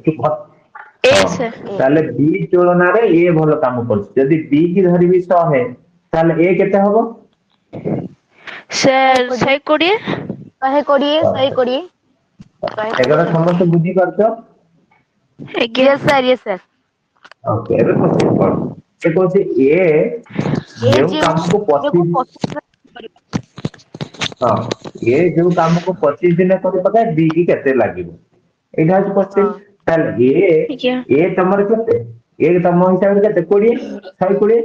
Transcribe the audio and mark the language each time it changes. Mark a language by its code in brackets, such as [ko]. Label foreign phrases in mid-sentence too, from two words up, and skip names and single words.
[or] ଏ ହଁ, ସାର୍ ତାହେଲେ ବି ତୁଳନାରେ ଏ ଭଲ କାମ କରୁଛି। ଯଦି ବି କି ଧରିବି 100 ତାହେଲେ ଏ କେତେ ହବ? ସାର୍ 120 120 120 ଏଗୁଡ଼ା ସମସ୍ତେ ବୁଝିପାରୁଛ? ଆଜ୍ଞା [en] Yes sir, yes sir. [or] ଓକେ, ଏବେ क्वेश्चन ପଢ। ସେ କହୁଛି ଏ A ଯେଉଁ ଯେଉଁ କାମକୁ କାର୍ଯ୍ୟକୁ 25 25 ଦିନରେ ହଁ, ଏ ଯୋଉ କାମକୁ 25 ଦିନ କରି ପକାଏ ବି କି କେତେ ଲାଗିବ? ଏଇଟା ହଉଛି ହଁ क्वेश्चन। ତାହେଲେ ଆଜ୍ଞା ଏ ତମର କେତେ? ଏ ତମ ହିସାବରେ କେତେ? 20 120।